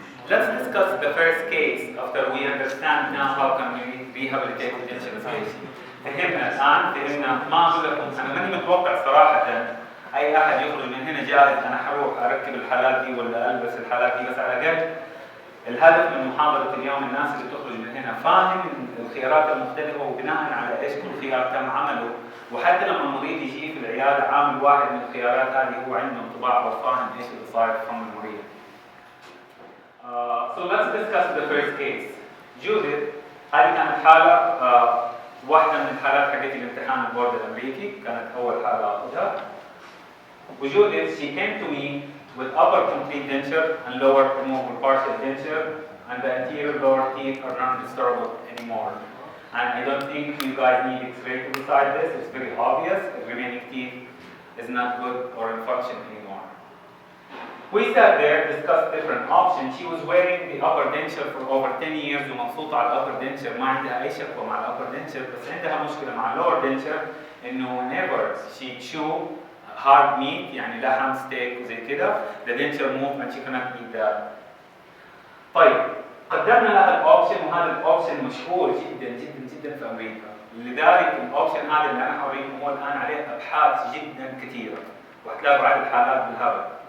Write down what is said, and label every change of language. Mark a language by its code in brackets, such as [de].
[en] Let's discuss the first case after we understand now how can we rehabilitate the edentulous patient. [ar] فهمنا ما أقول لكم أنا ماني متوقع صراحة أي أحد يخرج من هنا جاهز أنا حروح أركب الحالات دي ولا ألبس الحالات دي، بس على الأقل الهدف من محاضرة اليوم الناس اللي تخرج من هنا فاهم الخيارات المختلفة وبناء على إيش كل خيار تم عمله، وحتى لما المريض يجي في العيادة عامل واحد من الخيارات هذه هو عنده انطباع وفاهم إيش اللي صاير في فم المريض. [en] So let's discuss the first case. [ar] Judith هذه كانت حالة واحدة من الحالات حقت الامتحان البورد الأمريكي، كانت أول حالة أخذها. [en] وجودith she came to me with upper complete denture and lower removable partial denture, and the anterior lower teeth are not restorable anymore. And I don't think you guys need X-ray to decide this. It's very obvious. The remaining teeth is not good or in function anymore. We sat there, discussed different options. She was wearing the upper denture for over 10 years [ar] ومبسوطة على [en] upper denture، [ar] ما عندها أي شكوى مع [en] upper denture، [ar] بس عندها مشكلة مع [en] lower denture إنه whenever she chew hard meat [ar] يعني لحم ستيك وزي كده [en] the denture move and she cannot eat that. [ar] طيب قدمنا لها الأوبشن، وهذا الأوبشن مشهور جدا جدا جدا في أمريكا، لذلك الأوبشن هذا اللي أنا حوريكم هو الآن عليه أبحاث جدا كثيرة وهتلاقوا عدد حالات بالهبل.